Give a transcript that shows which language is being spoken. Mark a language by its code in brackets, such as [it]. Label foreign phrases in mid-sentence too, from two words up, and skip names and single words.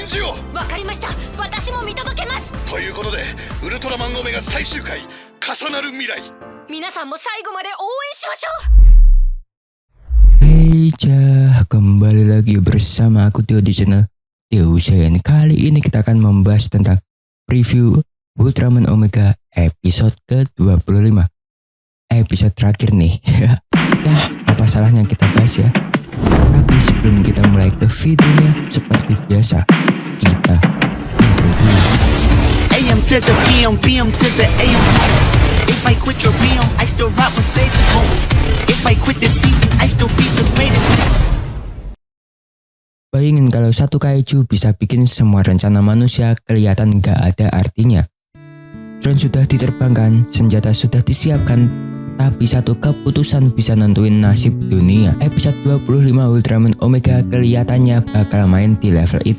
[ja] ろ。わかりました。私も見届けます。ということでウルトラマンオメガ最終回重なる未来。皆さんも最後まで応援しましょ [id] う。Hey kembali lagi bersama aku Tio di channel Tio Zain. Kali ini kita akan membahas tentang preview Ultraman Omega episode ke-25. Episode terakhir nih. Ya, apa salahnya kita bahas ya? Tapi sebelum kita mulai ke videonya, seperti biasa, kita intro dulu. [en] AM to the PM, PM to the AM. If I quit your PM, I still rock with Save Home. If I quit this season, I still be the greatest. [id] Bayangin kalau satu kaiju bisa bikin semua rencana manusia kelihatan gak ada artinya. Drone sudah diterbangkan, senjata sudah disiapkan, tapi satu keputusan bisa nentuin nasib dunia. Episode 25 Ultraman Omega kelihatannya bakal main di level itu.